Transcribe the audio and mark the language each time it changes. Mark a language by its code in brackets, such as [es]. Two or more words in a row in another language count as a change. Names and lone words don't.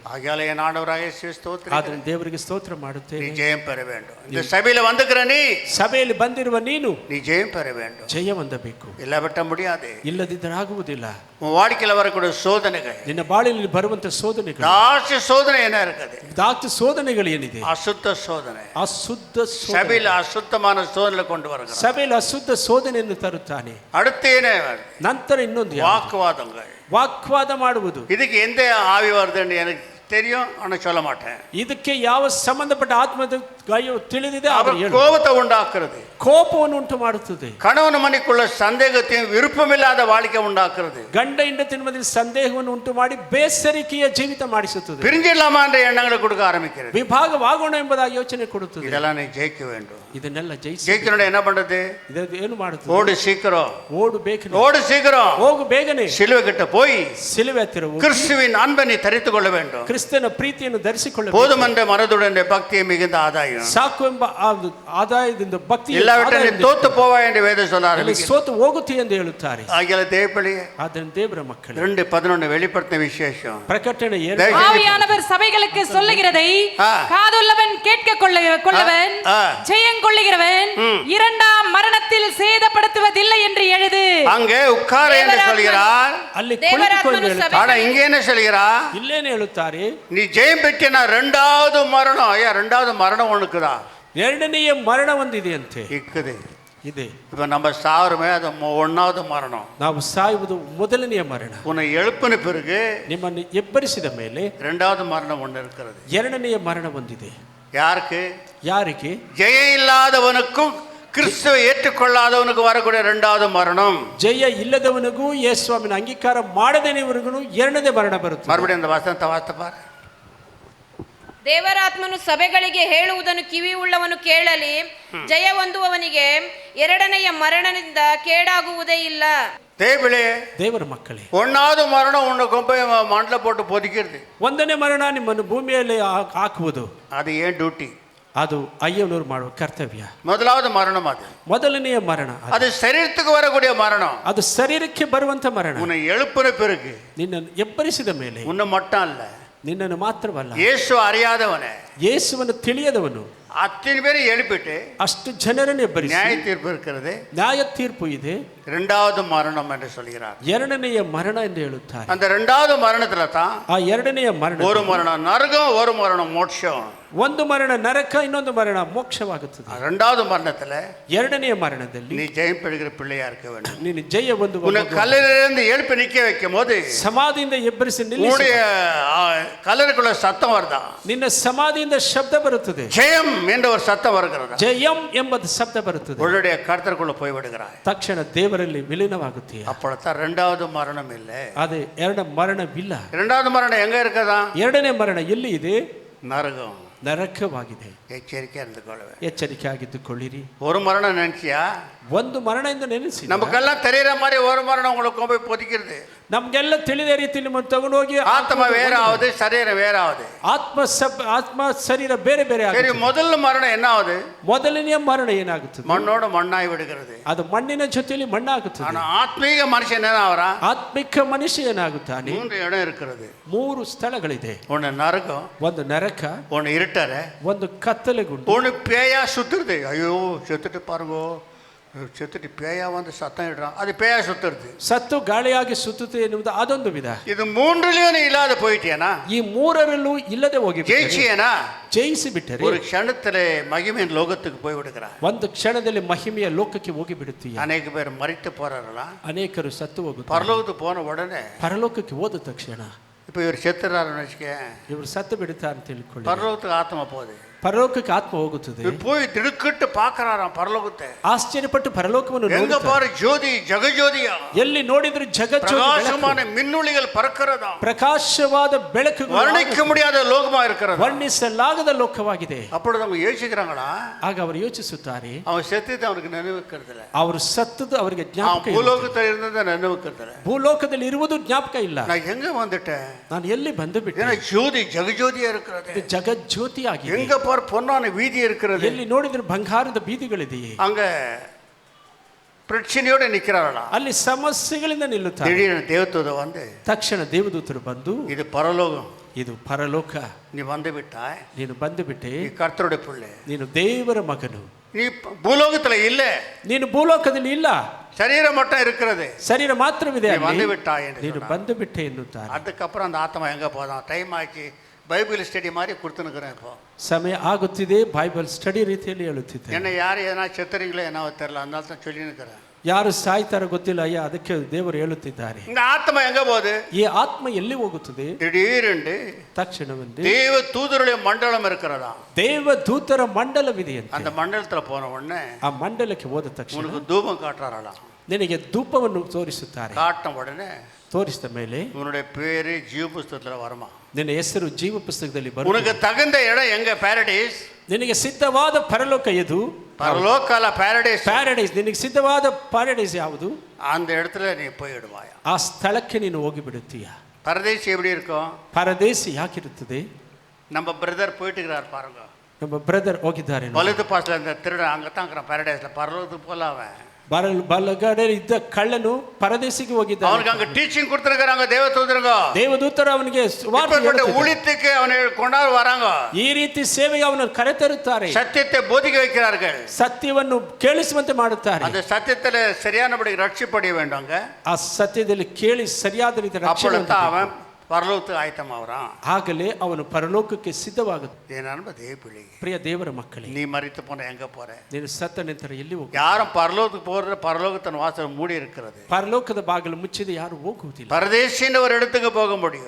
[ta] ஆகையால என் ஆண்டவராக இயேசுவே ஸ்தோத்திரம். [kn] ಆದ್ದರಿಂದ ದೇವರಿಗೆ ಸ್ತೋತ್ರ ಮಾಡುತ್ತೇನೆ. [ta] நீ ஜெயம் பெற வேண்டும். இந்த சபையில வந்துக்கிற நீ, [kn] ಸಭೆಯಲ್ಲಿ ಬಂದಿರುವ ನೀನು [ta] நீ ஜெயம் பெற வேண்டும். [kn] ಜಯ ಹೊಂದಬೇಕು. [ta] இல்லாவிட்ட முடியாது. [kn] ಇಲ್ಲದಿದ್ದರಾಗುವುದಿಲ್ಲ. [ta] உன் வாழ்க்கையில வரக்கூடிய சோதனைகள், [kn] ನಿನ್ನ ಬಾಳಿನಲ್ಲಿ ಬರುವಂತ ಸೋದನೆಗಳು, [ta] ஜாஸ்தி சோதனை என்ன இருக்குது? [kn] ದಾಕ್ಷ ಸೋದನೆಗಳು ಏನಿದೆ? [ta] அசுத்த சோதனை. [kn] ಅಶುದ್ಧ [ta] சபையில அசுத்தமான சோதனை கொண்டு வருகிறார். [kn] ಸಭೆಯಲ್ಲಿ ಅಶುದ್ಧ ಸೋದನೆಯನ್ನು ತರುತ್ತಾನೆ. [ta] அடுத்து என்ன? [kn] ನಂತರ ಇನ್ನೊಂದು ಯಾವುದು? [ta] வாக்குவாதங்கள். [kn] ವಾಗ್ವಾದ ಮಾಡುವುದು. [ta] இதுக்கு எந்த ஆவி வருதுன்னு எனக்கு தெரியும், ஆனால் சொல்ல மாட்டேன். [kn] ಇದಕ್ಕೆ ಯಾವ ಸಂಬಂಧಪಟ್ಟ ಆತ್ಮದ ತಿಳಿದಿದೆ [ta] அவர் கோபத்தை உண்டாக்குறது, [kn] ಕೋಪವನ್ನು ಉಂಟು ಮಾಡುತ್ತದೆ. [ta] கணவன் மனைக்குள்ள சந்தேகத்தையும் விருப்பமில்லாத வாழ்க்கை உண்டாக்குறது, [kn] ಗಂಡ ಹೆಂಡತಿಯ ಮಧ್ಯೆ ಸಂದೇಹವನ್ನು ಉಂಟು ಮಾಡಿ ಬೇಸರಿಕೆಯ ಜೀವಿತ ಮಾಡಿಸುತ್ತದೆ. [ta] பிரிஞ்சிடலாமா என்ற எண்ணங்களை கொடுக்க ஆரம்பிக்கிறது. [kn] ವಿಭಾಗವಾಗೋಣ ಎಂಬುದಾಗಿ ಯೋಚನೆ ಕೊಡುತ್ತದೆ. [ta] இதெல்லாம் நீ ஜெயிக்க வேண்டும். [kn] ಇದನ್ನೆಲ್ಲ [ta] ஜெயிக்கணும். என்ன பண்றது? [kn] ಇದು ಏನು ಮಾಡುತ್ತದೆ? [ta] ஓடு சீக்கிரம், [kn] ಓಡು ಬೇಕನೆ, [ta] ஓடு சீக்கிரம், [kn] ಹೋಗು ಬೇಗನೆ. [ta] சிலுவை கிட்ட போய் [kn] ಸಿಲುವೆ ಹತ್ತಿರ ಹೋಗಿ [ta] கிறிஸ்துவின் அன்பை நீ தரித்துக் கொள்ள வேண்டும். [kn] ಕ್ರಿಸ್ತನ ಪ್ರೀತಿಯನ್ನು ಧರಿಸಿಕೊಳ್ಳಬೇಕು. [ta] போதும் என்ற மனதுடன் பக்தியை மிகுந்த ஆதாயம். [kn] ಸಾಕು ಎಂಬ ಆದಾಯದಿಂದ ಭಕ್ತಿ [ta] இல்லாவிட்டால் நீ தோத்து போவாய் என்று வேதம் சொல்ல ஆரம்பிக்கிறது. [kn] ಸೋತು ಹೋಗುತ್ತಿ ಎಂದು ಹೇಳುತ್ತಾರೆ. [ta] ஆகிய தேவப்பிள்ளையே, [kn] ಆದ್ದರಿಂದ ದೇವರ ಮಕ್ಕಳು [ta] 2:11 வெளிப்படுத்தின விசேஷம். [kn] ಪ್ರಕಟಣೆ [ta] ஆவியானவர் சபைகளுக்கு சொல்லுகிறதை காதுள்ளவன் கேட்க கொள்ளவன், ஜெயம் கொள்ளுகிறவன் இரண்டாம் மரணத்தில் சேதப்படுத்துவதில்லை என்று எழுது. அங்கே உட்கார என்று சொல்கிறார். [kn] ಅಲ್ಲಿ ಕುಳಿತುಕೊಂಡು ಹೇಳುತ್ತಾರೆ. [ta] ஆனா இங்க என்ன சொல்கிறார்? [kn] ಇಲ್ಲೇನೆ ಹೇಳುತ್ತಾರೆ, [ta] நீ ஜெயம் பெற்றினா ரெண்டாவது மரணம். ஐயா, ரெண்டாவது மரணம் ஒண்ணுக்குதா? [kn] ಎರಡನೆಯ ಮರಣ ಒಂದಿದೆ ಅಂತೆ. [ta] இருக்குது. [kn] ಇದೆ. [ta] இப்ப நம்ம சாவருமே, அது ஒன்னாவது மரணம். [kn] ನಾವು ಸಾಯುವುದು ಮೊದಲನೆಯ ಮರಣ. [ta] உன்னை எழுப்பின பிறகு [kn] ನಿಮ್ಮನ್ನು ಎಬ್ಬರಿಸಿದ ಮೇಲೆ [ta] ரெண்டாவது மரணம் ஒன்று இருக்கிறது. [kn] ಎರಡನೆಯ ಮರಣ ಒಂದಿದೆ. [ta] யாருக்கு? [kn] ಯಾರಿಗೆ? [ta] ஜெயம் இல்லாதவனுக்கும் கிறிஸ்துவை ஏற்றுக்கொள்ளாதவனுக்கு வரக்கூடிய ரெண்டாவது மரணம். [kn] ಜಯ ಇಲ್ಲದವನಿಗೂ ಯೇಸುವಿನ ಅಂಗೀಕಾರ ಮಾಡದವನಿಗೂ ಎರಡನೇ ಮರಣ ಬರುತ್ತೆ. [ta] மறுபடியும் அந்த வசனத்தை வாசித்து பாரு. [kn] ದೇವರಾತ್ಮನು ಸಭೆಗಳಿಗೆ ಹೇಳುವುದನ್ನು ಕಿವಿ ಉಳ್ಳವನು ಕೇಳಲಿ. ಜಯ ಹೊಂದುವವನಿಗೆ ಎರಡನೆಯ ಮರಣದಿಂದ ಕೇಡಾಗುವುದೇ ಇಲ್ಲ. ದೇವರ ಮಕ್ಕಳೇ, [ta] ஒன்னாவது மரணம் உன்னை கொண்டு மண்ணில போட்டு பொதிக்கிறது. [kn] ಒಂದನೇ ಮರಣ ನಿಮ್ಮನ್ನು ಭೂಮಿಯಲ್ಲಿ ಹಾಕುವುದು. [ta] அது ஏன் டியூட்டி? [kn] ಅದು ಅಯ್ಯನವರು ಮಾಡುವ ಕರ್ತವ್ಯ. [ta] முதலாவது மரணம் அது. [kn] ಮೊದಲನೆಯ ಮರಣ [ta] அது சரீரத்துக்கு வரக்கூடிய மரணம். [kn] ಅದು ಶರೀರಕ್ಕೆ ಬರುವಂತ ಮರಣ. [ta] உன்னை எழுப்பின பிறகு, [kn] ನಿನ್ನನ್ನು ಎಬ್ಬರಿಸಿದ ಮೇಲೆ, [ta] உன்னை மட்டும் அல்ல, [kn] ನಿನ್ನನ್ನು ಮಾತ್ರವಲ್ಲ, [ta] இயேசு அறியாதவனே, [kn] ಯೇಸುವನ್ನು ತಿಳಿಯದವನು [ta] அத்தனை பேரை எழுப்பிட்டு [kn] ಅಷ್ಟು ಜನರನ್ನು ಎಬ್ಬರಿಸಿ [ta] நியாய தீர்ப்பு இருக்கிறது. [kn] ನ್ಯಾಯ ತೀರ್ಪು ಇದೆ. [ta] இரண்டாவது மரணம் என்று சொல்கிறார். [kn] ಎರಡನೆಯ ಮರಣ ಎಂದು ಹೇಳುತ್ತಾರೆ. [ta] அந்த இரண்டாவது மரணத்துல தான் [kn] ಆ ಎರಡನೆಯ ಮರಣ, [ta] ஒரு மரணம் நரகம், ஒரு மரணம் மோட்சம். [kn] ಒಂದು ಮರಣ ನರಕ, ಇನ್ನೊಂದು ಮರಣ ಮೋಕ್ಷವಾಗುತ್ತದೆ. [ta] இரண்டாவது மரணத்துல [kn] ಎರಡನೆಯ ಮರಣದಲ್ಲಿ [ta] நீ ஜெயம் பெறுகிற பிள்ளையா இருக்க வேண்டும். [kn] ನೀನು ಜಯ ಒಂದು [ta] உன்னை கல்லறையிலிருந்து எழுப்பி நிக்க வைக்கும் போது [kn] ಸಮಾಧಿಯಿಂದ ಎಬ್ಬರಿಸಿ [ta] உன்னுடைய கல்லறைக்குள்ள சத்தம் வருதா? [kn] ನಿನ್ನ ಸಮಾಧಿಯಿಂದ ಶಬ್ದ ಬರುತ್ತದೆ. [ta] ஜெயம் என்ற ஒரு சத்தம் வருகிறதா? [kn] ಜಯಂ ಎಂಬ ಶಬ್ದ ಬರುತ್ತದೆ. [ta] உன்னுடைய கர்த்தருக்குள்ள போய் விடுகிறாய். [kn] ತಕ್ಷಣ ದೇವರಲ್ಲಿ ವಿಲೀನವಾಗುತ್ತೀಯ. [ta] அப்பொழுதுதான் இரண்டாவது மரணம் இல்லை. [kn] ಅದೇ ಎರಡ ಮರಣವಿಲ್ಲ. [ta] இரண்டாவது மரணம் எங்க இருக்கதா? [kn] ಎರಡನೇ ಮರಣ ಎಲ್ಲಿ ಇದೆ? [ta] நரகம். [kn] ನರಕವಾಗಿದೆ. [ta] எச்சரிக்கையா இருந்துಕೊಳ್ಳ. [kn] ಎಚ್ಚರಿಕೆ ಆಗಿದ್ದುಕೊಳ್ಳಿರಿ. [ta] ஒரு மரணம் நினைச்சியா? [kn] ಒಂದು ಮರಣ ಎಂದು ನೆನೆಸಿ. [ta] நமக்கெல்லாம் தெரியற மாதிரி ஒரு மரணம் உங்களுக்கு போய் பொதிக்கிறது. [kn] ನಮ್ಗೆಲ್ಲ ತಿಳಿದ ರೀತಿಯಲ್ಲಿ ತಗೊಂಡು ಹೋಗಿ [ta] ஆத்மா வேற ஆகுது, சரீரம் வேற ஆகுது. [kn] ಆತ್ಮ ಶರೀರ ಬೇರೆ ಬೇರೆ [ta] சரி, [kn] ಆಗುತ್ತೆ. [ta] முதல் மரணம் என்ன ஆகுது? [kn] ಮೊದಲನೆಯ ಮರಣ ಏನಾಗುತ್ತದೆ? [ta] மண்ணோட மண்ணாய் விடுகிறது. [kn] ಅದು ಮಣ್ಣಿನ ಜೊತೆಯಲ್ಲಿ ಮಣ್ಣಾಗುತ್ತದೆ. [ta] ஆனா ஆத்மீக மனுஷன் என்ன ஆவரா? [kn] ಆತ್ಮಿಕ ಮನುಷ್ಯ ಏನಾಗುತ್ತಾನೆ? [ta] 3 இடம் இருக்கிறது. [kn] 3 ಸ್ಥಳಗಳಿದೆ. [ta] ஒன்னு நரகம், [kn] ಒಂದು ನರಕ, [ta] ஒன்னு இருட்டறை, [kn] ಒಂದು ಕತ್ತಲೆಗುಂಡು, [ta] ஒன்னு பேயா சுத்துறது. ஐயோ செத்துட்டு பாருங்க, செத்துட்டு பேயா வந்து சத்தம் இடுறான், அது பேயா சுத்துறது. [kn] ಸತ್ತು ಗಾಳಿಯಾಗಿ ಸುತ್ತುತ್ತೆ ಎನ್ನುವುದು ಅದೊಂದು ವಿಧ. [ta] இது மூன்றுலயும் நீ இல்லாத போயிட்டியானா? [kn] ಈ ಮೂರರಲ್ಲೂ ಇಲ್ಲದೆ ಹೋಗಿ [ta] ஜெயிச்சியனா? [kn] ಜಯಿಸಿ ಬಿಟ್ಟರೆ [ta] ஒரு க்ஷணத்திலே மகிமையின் லோகத்துக்கு போய் விடுகிறார். [kn] ಒಂದು ಕ್ಷಣದಲ್ಲಿ ಮಹಿಮೆಯ ಲೋಕಕ್ಕೆ ಹೋಗಿ ಬಿಡುತ್ತೀಯ. [ta] அநேக பேர் மரித்து போறாரಲ್ಲ, [kn] ಅನೇಕರು ಸತ್ತು ಹೋಗುತ್ತಾರೆ. [ta] பரலோகத்துக்கு போன உடனே [kn] ಪರಲೋಕಕ್ಕೆ ಹೋದ ತಕ್ಷಣ [ta] இப்போ இவர் செத்துறாருன்னு வச்சுக்க, [kn] ಇವರು ಸತ್ತು ಬಿಡುತ್ತಾರೆ ಅಂತ ತಿಳ್ಕೊಳ್ಳಿ. [ta] பரலோகத்துக்கு ஆத்மா போகுது. [kn] ಪರಲೋಕಕ್ಕೆ ಆತ್ಮ ಹೋಗುತ್ತದೆ. [ta] இவர் போய் திடுக்கிட்டு பார்க்கறாராம் பரலோகத்தை. [kn] ಆಶ್ಚರ್ಯಪಟ್ಟು ಪರಲೋಕವನ್ನು [ta] எங்க [kn] ನೋಡುತ್ತಾರೆ. [ta] பாரு ஜோதி ஜெகஜோதியா. [kn] ಎಲ್ಲಿ ನೋಡಿದ್ರು ಜಗಜ್ಯೋತಿ ಬೆಳಕು. [ta] பிரகாசமான மின்னொளிகள் பறக்கிறதா. [kn] ಪ್ರಕಾಶವಾದ ಬೆಳಕುಗಳು. [ta] வர்ணிக்க முடியாத லோகமா இருக்கிறது. [kn] ವರ್ಣಿಸಲಾಗದ ಲೋಕವಾಗಿದೆ. [ta] அப்பொழுது அவங்க யோசிக்கிறாங்களா? [kn] ಆಗ ಅವರು ಯೋಚಿಸುತ್ತಾರೆ. [ta] அவன் செத்துட்டு அவனுக்கு நினைவுக்கிறதில்ல. [kn] ಅವರು ಸತ್ತದ್ದು ಅವರಿಗೆ ಜ್ಞಾಪಕ ಇಲ್ಲ. [ta] பூலோகத்தில் இருந்தத நினைவுக்கிறதில்ல. [kn] ಭೂಲೋಕದಲ್ಲಿ ಇರುವುದು ಜ್ಞಾಪಕ ಇಲ್ಲ. [ta] நான் எங்க வந்துட்டேன்? [kn] ನಾನು ಎಲ್ಲಿ ಬಂದು ಬಿಟ್ಟೆ? [ta] ஏன்னா ஜோதி ஜெகஜோதியா இருக்கிறது. [kn] ಇದು ಜಗಜ್ಯೋತಿ ಆಗಿದೆ. [ta] எங்க பாரு பொன்னான வீதி இருக்கிறது. [kn] ಎಲ್ಲಿ ನೋಡಿದ್ರು ಬಂಗಾರದ ಬೀದಿಗಳಿದೆಯೇ. [ta] அங்க பிரச்சனையோட நிக்கிறாரா? [kn] ಅಲ್ಲಿ ಸಮಸ್ಯೆಗಳಿಂದ ನಿಲ್ಲುತ್ತಾರೆ. [ta] திடீர்னு தேவதூத வந்து [kn] ತಕ್ಷಣ ದೇವದೂತರು ಬಂದು [ta] இது பரலோகம், [kn] ಇದು ಪರಲೋಕ, [ta] நீ வந்து விட்டாய், [kn] ನೀನು ಬಂದು ಬಿಟ್ಟೆ, [ta] நீ கர்த்தருடைய பிள்ளை, [kn] ನೀನು ದೇವರ ಮಗನು, [ta] நீ பூலோகத்துல இல்ல, [kn] ನೀನು ಭೂಲೋಕದಲ್ಲಿ ಇಲ್ಲ, [ta] சரீரம் மட்டும் இருக்கிறது, [kn] ಶರೀರ ಮಾತ್ರವಿದೆ, [ta] நீ வந்து விட்டாய் என்று [kn] ನೀನು [ta] சொன்னார். [kn] ಬಂದು ಬಿಟ್ಟೆ ಎನ್ನುತ್ತಾರೆ. [ta] அதுக்கப்புறம் அந்த ஆத்மா எங்க போதான்? டைம் ஆச்சு, [en] Bible study [ta] மாதிரி கொடுத்துனுக்குறேன். இப்போ [kn] ಸಮಯ ಆಗುತ್ತಿದೆ, [en] Bible study [kn] ರೀತಿಯಲ್ಲಿ ಹೇಳುತ್ತಿದ್ದೆ. [ta] என்ன யார் எதனா செத்துறீங்களோ என்னவோ தெரியல, அதனால தான் சொல்லினுக்கிறேன். [kn] ಯಾರು ಸಾಯ್ತಾರೋ ಗೊತ್ತಿಲ್ಲ, ಅಯ್ಯ ಅದಕ್ಕೆ ದೇವರು ಹೇಳುತ್ತಿದ್ದಾರೆ. [ta] இந்த ஆத்மா எங்க போகுது? [kn] ಈ ಆತ್ಮ ಎಲ್ಲಿ ಹೋಗುತ್ತದೆ? [ta] திடீரென்று [kn] ತಕ್ಷಣವೆಂದು [ta] தேவ தூதருடைய மண்டலம் இருக்கிறதா. [kn] ದೇವದೂತರ ಮಂಡಲವಿದೆ ಅಂತ. [ta] அந்த மண்டலத்துல போன உடனே [kn] ಆ ಮಂಡಲಕ್ಕೆ ಹೋದ ತಕ್ಷಣ [ta] உனக்கு தூபம் காட்டுறாராம். [kn] ನಿನಗೆ ಧೂಪವನ್ನು ತೋರಿಸುತ್ತಾರೆ. [ta] காட்டின உடனே [kn] ತೋರಿಸಿದ ಮೇಲೆ [ta] உன்னுடைய பேரு ஜீவ புஸ்தகத்துல வருமா. [kn] ನಿನ್ನ ಹೆಸರು ಜೀವ ಪುಸ್ತಕದಲ್ಲಿ [ta] உனக்கு [kn] ಬರುತ್ತದೆ. [ta] தகுந்த இடம் எங்க? பாரடைஸ். [kn] ನಿನಗೆ ಸಿದ್ಧವಾದ ಪರಲೋಕ ಎದು? [ta] பரலோகால பாரடைஸ். [kn] ಪ್ಯಾರಡೈಸ್. ನಿನಗೆ ಸಿದ್ಧವಾದ ಪ್ಯಾರಡೈಸ್ ಯಾವುದು? [ta] அந்த இடத்துல நீ போயிடுவாயா. [kn] ಆ ಸ್ಥಳಕ್ಕೆ ನೀನು ಹೋಗಿ ಬಿಡುತ್ತೀಯ. [ta] பரதேசி எப்படி இருக்கும்? [kn] ಪರದೇಶಿ ಯಾಕಿರುತ್ತದೆ? [ta] நம்ம பிரதர் போயிட்டு இருக்கிறார் பாருங்க. [kn] ನಮ್ಮ ಬ್ರದರ್ ಹೋಗಿದ್ದಾರೆ. [ta] வலது பாசல இந்த திருடன் அங்கதான் இருக்கிறான் பாரடைஸ்ல. பரலோகத்துக்கு போல அவன் [kn] ಬಲಗಡೆ ಇದ್ದ ಕಳ್ಳನು ಪರದೇಶಿಗೆ ಹೋಗಿದ್ದಾನೆ. [ta] அவனுக்கு அங்க டீச்சிங் கொடுத்திருக்காங்க தேவதூதருங்க. [kn] ದೇವದೂತರು ಅವನಿಗೆ ಸುವಾರ್ತೆ ಹೇಳುತ್ತಿದ್ದಾರೆ. [ta] ஊழியத்துக்கு அவனை கொண்டாடு வராங்க. [kn] ಈ ರೀತಿ ಸೇವೆಗೆ ಅವನನ್ನು ಕರೆತರುತ್ತಾರೆ. [ta] சத்தியத்தை போதிக்க வைக்கிறார்கள். [kn] ಸತ್ಯವನ್ನು ಕೇಳಿಸುವಂತೆ ಮಾಡುತ್ತಾರೆ. [ta] அந்த சத்தியத்துல சரியானபடி ரட்சிப்படைய வேண்டுங்க. [kn] ಆ ಸತ್ಯದಲ್ಲಿ ಕೇಳಿ ಸರಿಯಾದ ರೀತಿ ರಕ್ಷಣೆ [ta] அப்பொழுது அவன் பரலோகத்துக்கு ஆயத்தமாகறான். [kn] ಆಗಲೇ ಅವನು ಪರಲೋಕಕ್ಕೆ ಸಿದ್ಧವಾಗುತ್ತೆ. [ta] என் அன்பு தேவ பிள்ளை, [kn] ಪ್ರಿಯ ದೇವರ ಮಕ್ಕಳೇ, [ta] நீ மரித்து போன எங்க போற? [kn] ನೀನು ಸತ್ತ ನಂತರ ಎಲ್ಲಿ ಹೋಗ? [ta] யாரும் பரலோகத்துக்கு போறது? பரலோகத்தின் வாசல் மூடி இருக்கிறது. [kn] ಪರಲೋಕದ ಬಾಗಿಲು ಮುಚ್ಚಿದೆ, ಯಾರು ಹೋಗುವುದಿಲ್ಲ. [ta] பரதேசின்னு ஒரு இடத்துக்கு போக முடியும்.